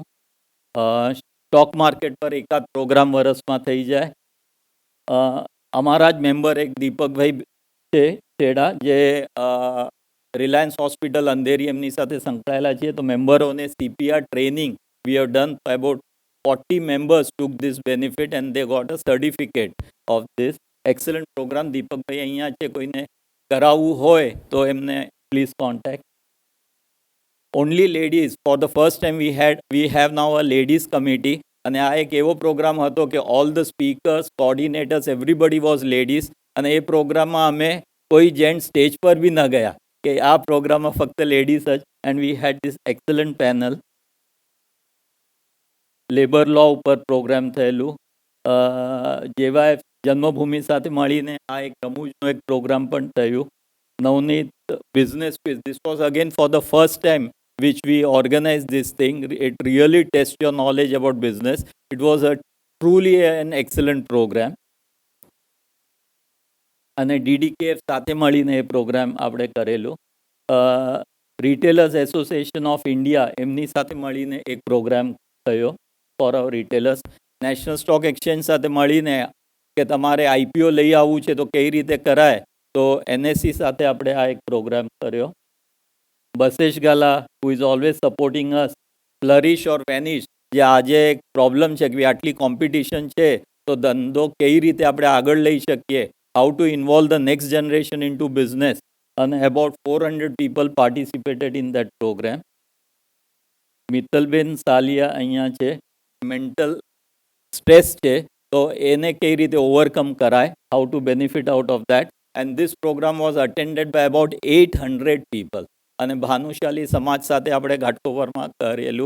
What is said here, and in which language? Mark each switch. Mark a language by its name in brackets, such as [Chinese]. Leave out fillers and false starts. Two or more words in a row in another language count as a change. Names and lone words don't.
[Gujarati] સ્ટોક માર્કેટ પર એકાદ પ્રોગ્રામ વર્ષમાં થઈ જાય. અમારા જ મેમ્બર એક દીપકભાઈ છે છેડા, જે રિલાયન્સ હોસ્પિટલ અંધેરી એમની સાથે સંકળાયેલા છીએ. તો મેમ્બરોને [English] CPR training we have done. અબાઉટ 40 members took this benefit and they got a certificate of this excellent program. [Gujarati] દીપકભાઈ અહીંયા છે, કોઈને કરાવવું હોય તો એમને [English] please contact. only ladies. for the first time we have now a ladies committee. [Gujarati] અને આ એક એવો પ્રોગ્રામ હતો કે [English] all the speakers, coordinators, everybody was ladies. [Gujarati] અને એ પ્રોગ્રામમાં અમે કોઈ જેન્ટ સ્ટેજ પર બી ન ગયા, કે આ પ્રોગ્રામમાં ફક્ત લેડીઝ જ. [English] and we had this excellent panel. labor law [Gujarati] ઉપર પ્રોગ્રામ થયેલું. જેવા જન્મભૂમિ સાથે મળીને આ એક રમૂજનો એક પ્રોગ્રામ પણ થયું. [English] નવનીત બિઝનેસ ક્વિઝ. this was again for the first time which we organized this thing. It really tests your knowledge about business. It was a truly an excellent program. [Gujarati] અને DDKF સાથે મળીને એ પ્રોગ્રામ આપણે કરેલું. રિટેલર્સ એસોસિએશન ઓફ ઇન્ડિયા એમની સાથે મળીને એક પ્રોગ્રામ થયો [English] for our retailers. [Gujarati] નેશનલ સ્ટોક એક્સચેન્જ સાથે મળીને કે તમારે IPO લઈ આવવું છે તો કઈ રીતે કરાય, તો NSE સાથે આપણે આ એક પ્રોગ્રામ કર્યો. [English] બસેશ ગાલા, who is always supporting us. flourish or vanish, [Gujarati] જે આજે એક પ્રોબ્લેમ છે કે આટલી કોમ્પિટિશન છે તો ધંધો કઈ રીતે આપણે આગળ લઈ શકીએ, [English] how to involve the next generation into business. અને અબાઉટ 400 people participated in that program. [Gujarati] મિત્તલબેન સાલિયા અહીંયા છે. [English] mental stress [Gujarati] છે તો એને કઈ રીતે ઓવરકમ કરાય, [English] how to benefit out of that. and this program was attended by about 800 people. [Gujarati] અને ભાનુશાલી સમાજ સાથે આપણે ઘાટકોપરમાં કરેલું.